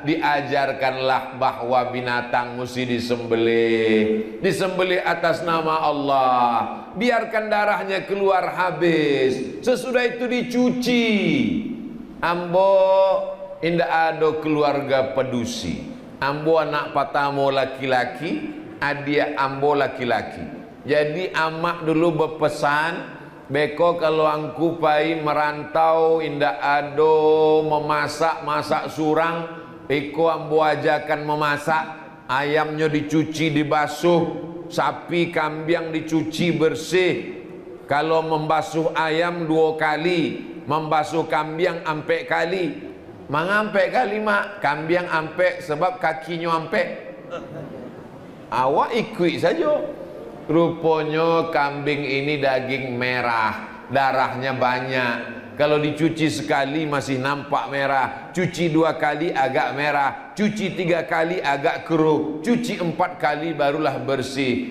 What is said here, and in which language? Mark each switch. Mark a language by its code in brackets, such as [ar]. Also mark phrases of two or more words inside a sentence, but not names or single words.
[id] Diajarkanlah bahwa binatang mesti disembelih, disembelih atas nama Allah. Biarkan darahnya keluar habis, sesudah itu dicuci. [min] Ambo indah ada keluarga pedusi, ambo anak patamo laki-laki, adia ambo laki-laki. Jadi amak dulu berpesan, beko kalau angku pai merantau indak ado masak surang, beko ambo ajakan memasak, ayamnya dicuci dibasuh, sapi kambing dicuci bersih. Kalau membasuh ayam 2 kali, membasuh kambing ampe kali. Mangampe kali mak, kambing ampe sebab kakinya ampe. Awak ikut saja. [id] Rupanya kambing ini daging merah, darahnya banyak. Kalau dicuci sekali masih nampak merah, cuci 2 kali agak merah, cuci 3 kali agak keruh, cuci 4 kali barulah bersih.